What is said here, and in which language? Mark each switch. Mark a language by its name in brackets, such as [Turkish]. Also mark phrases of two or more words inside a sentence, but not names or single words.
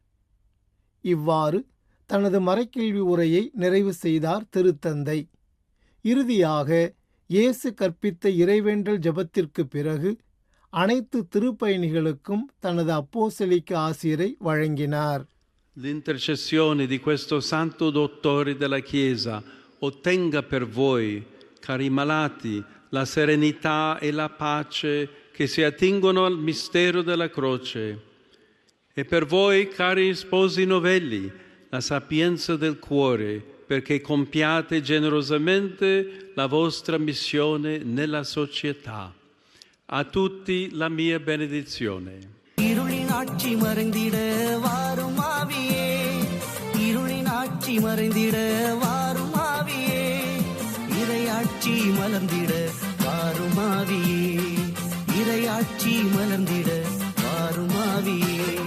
[Tamil] இவ்வாறு தனது மறைக்கேள்வி உரையை நிறைவு செய்தார் திருத்தந்தை. இறுதியாக இயேசு கற்பித்த இறைவேண்டல் ஜெபத்திற்கு பிறகு அனைத்து திருப்பயணிகளுக்கும் தனது அப்போஸ்தலிக்க ஆசிரை வழங்கினார். [Italian] L'intercessione di questo santo dottore della Chiesa ottenga per voi, cari malati, la serenità e la pace che si attingono al mistero della croce. E per voi, cari sposi novelli, la sapienza del cuore, perché compiate generosamente la vostra missione nella società. A tutti la mia benedizione. [Tamil] இருளின் ஆட்சி மறைந்திட வாரும் ஆவியே, இருளின் ஆட்சி மறைந்திட வாரும் ஆவியே, இறையாட்சி மலர்ந்திட வாரும் ஆவியே, இறையாட்சி மலர்ந்திட வாரும் ஆவியே,